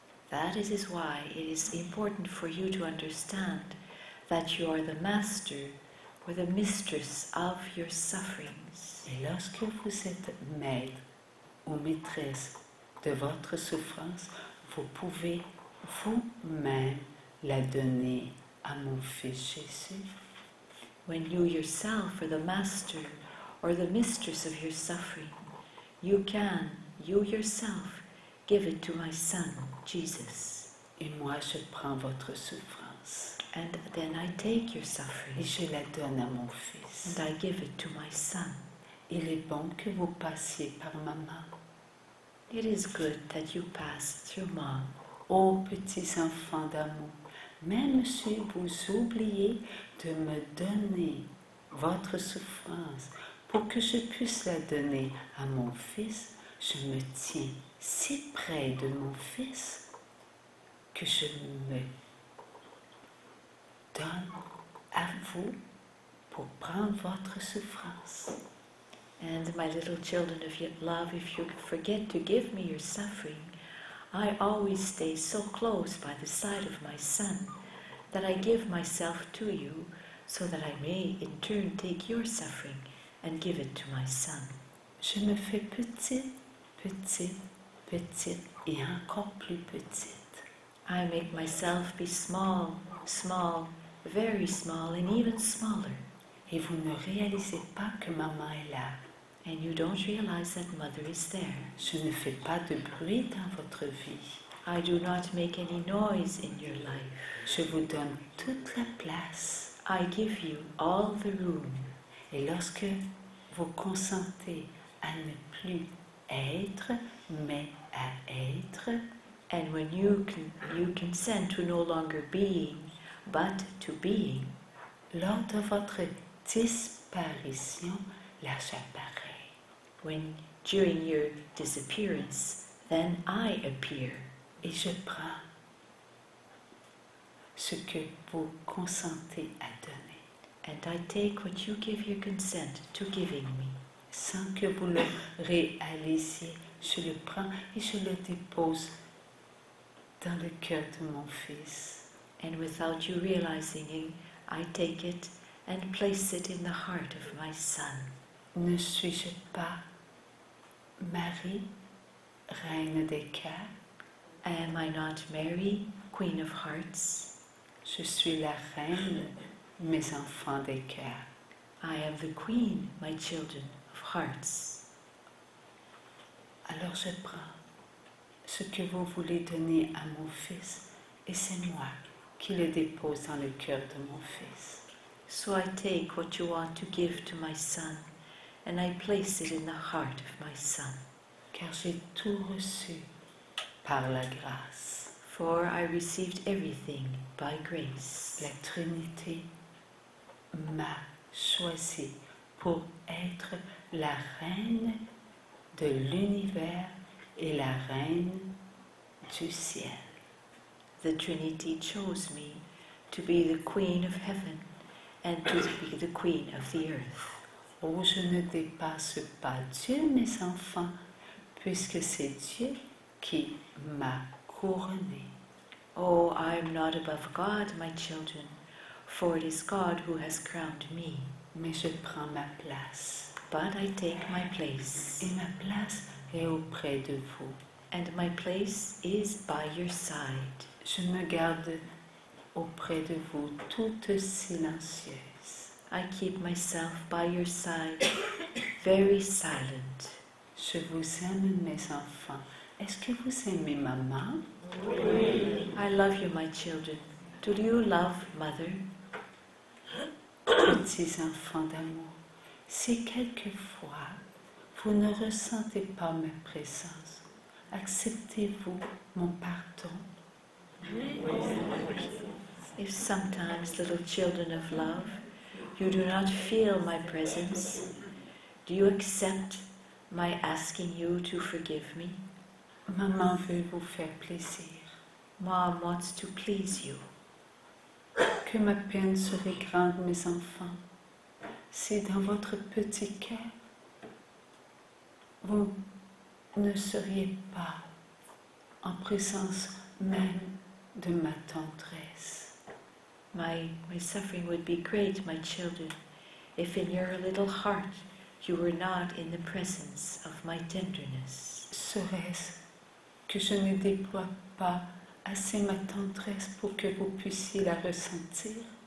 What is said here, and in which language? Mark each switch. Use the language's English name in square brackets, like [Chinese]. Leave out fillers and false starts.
[English] That is why it is important for you to understand that you are the master or the mistress of your sufferings. [French] Et lorsque vous êtes maître ou maîtresse de votre souffrance, vous pouvez vous-même la donner à mon Fils Jésus. [English] When you yourself are the master or the mistress of your suffering, you yourself, give it to my Son, Jesus. [French] Et moi, je prends votre souffrance. [English] And then I take your suffering. [French] Et je la donne à mon Fils. [English] And I give it to my Son. [French] Il est bon que vous passiez par maman. [English] It is good that you pass through Mom. [French] Ô petits enfants d'amour, même si vous oubliez de me donner votre souffrance pour que je puisse la donner à mon Fils, je me tiens si près de mon Fils que je me donne à vous pour prendre votre souffrance. [English] And my little children of love, if you forget to give me your suffering, I always stay so close by the side of my Son that I give myself to you so that I may in turn take your suffering and give it to my Son. [French] Je me fais petite, petite, petite et encore plus petite. [English] I make myself be small, small, very small, and even smaller. [French] Et vous ne réalisez pas que maman est là. [English] And you don't realize that Mother is there. [French] Je ne fais pas de bruit dans votre vie. [English] I do not make any noise in your life. [French] Je vous donne toute la place. [English] I give you all the room. [French] Et lorsque vous consentez à ne plus être, mais à être, [English] and when you consent to no longer being, but to being, [French] lors de votre disparition, là j'apparais. [English] When during your disappearance, then I appear. [French] Et je prends ce que vous consentez à donner. [English] And I take what you give your consent to giving me. [French] Sans que vous le réalisiez, je le prends et je le dépose dans le cœur de mon Fils. [English] And without you realizing it, I take it and place it in the heart of my Son. [French] Ne suis-je pas Marie, Reine des cœurs? [English] Am I not Mary, Queen of Hearts? [French] Je suis la Reine, mes enfants des cœurs. [English] I am the Queen, my children of hearts. [French] Alors je prends ce que vous voulez donner à mon Fils et c'est moi qui le dépose dans le cœur de mon Fils. [English] So I take what you want to give to my Son and I place it in the heart of my Son. [French] Car j'ai tout reçu par la grâce. [English] For I received everything by grace. [French] La Trinité m'a choisi pour être la reine de l'univers et la reine du ciel. [English] The Trinity chose me to be the Queen of Heaven and to be the Queen of the earth. [French] Oh, je ne dépasse pas Dieu, mes enfants, puisque c'est Dieu qui m'a couronné. [English] Oh, I am not above God, my children, for it is God who has crowned me. [French] Mais je prends ma place. [English] But I take my place. [French] Et ma place est auprès de vous. [English] And my place is by your side. [French] Je me garde auprès de vous, toute silencieuse. [English] I keep myself by your side, very silent. [French] Je vous aime, mes enfants. Est-ce que vous aimez maman? [English] I love you, my children. Do you love Mother? [French] Petits enfants d'amour, si quelquefois vous ne ressentez pas ma présence, acceptez-vous mon pardon? [English] If sometimes, little children of love, you do not feel my presence, do you accept my asking you to forgive me? [French] Maman veut vous faire plaisir. [English] Mom wants to please you. [French] Que ma peine serait grande, mes enfants, si dans votre petit cœur, vous ne seriez pas en présence même de ma tendresse. [English] My suffering would be great, my children, if in your little heart you were not in the presence of my tenderness. [French] Serait-ce que je ne déploie pas assez ma tendresse pour que vous puissiez la ressentir?